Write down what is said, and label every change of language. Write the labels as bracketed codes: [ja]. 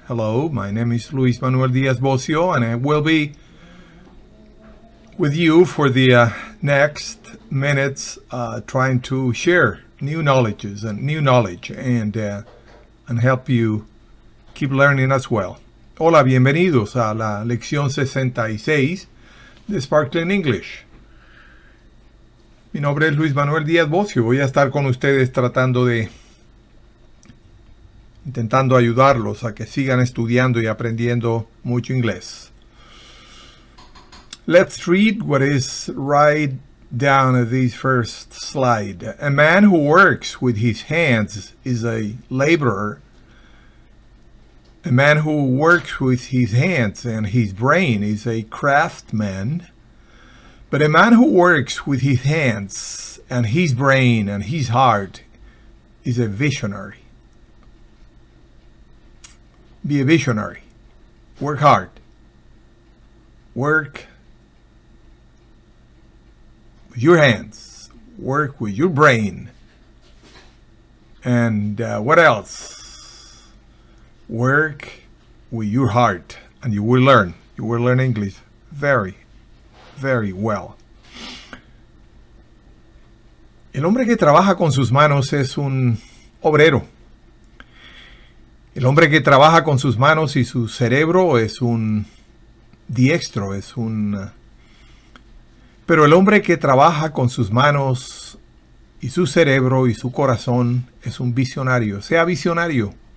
[en] Hello, my name is Luis Manuel Diaz Bocio, and I will be with you for the next minutes trying to share new knowledge and help you keep learning as well. [es] Hola, bienvenidos a la lección 66 de Sparkling English. Mi nombre es Luis Manuel Díaz Bocio. Voy a estar con ustedes intentando ayudarlos a que sigan estudiando y aprendiendo mucho inglés. [en] Let's read what is right down at this first slide. A man who works with his hands is a laborer. A man who works with his hands and his brain is a craftsman. But a man who works with his hands and his brain and his heart is a visionary. Be a visionary. Work hard. Work with your hands, work with your brain, and what else? Work with your heart, and you will learn. You will learn English very, very well. [es] El hombre que trabaja con sus manos es un obrero. El hombre que trabaja con sus manos y su cerebro es un diestro, Pero el hombre que trabaja con sus manos y su cerebro y su corazón es un visionario. Sea visionario.